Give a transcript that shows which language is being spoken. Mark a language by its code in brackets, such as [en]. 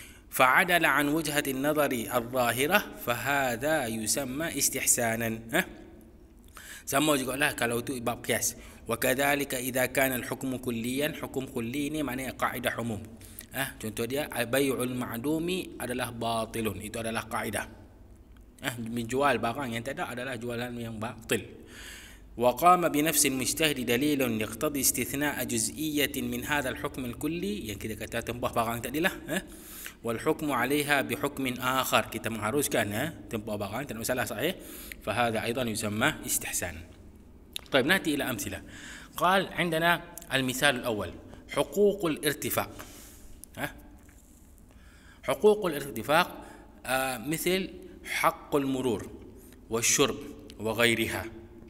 [ar] فعدل عن وجهة النظر الظاهرة فهذا يسمى استحسانا. [ms] sama jugalah kalau itu bab qiyas. [ar] وكذلك إذا كان الحكم كليا, [ms] hukum kulli ni maknanya kaedah umum. Contoh dia [ar] bai'ul ma'dumi [ms] adalah batilun, itu adalah kaedah. Menjual barang yang tak ada adalah jualan yang batil. [ar] وقام بنفس المجتهد دليل يقتضي استثناء جزئية من هذا الحكم الكلي, [ms] yang kita kata tempah barang tadilah. [ar] والحكم عليها بحكم آخر, [ms] kita mengharuskan tempah barang, tak ada masalah, sahih. [ar] فهذا أيضا يسمى استحسان. طيب نأتي إلى أمثلة. قال عندنا المثال الأول حقوق الارتفاق. حقوق الارتفاق مثل حق المرور والشرب وغيرها.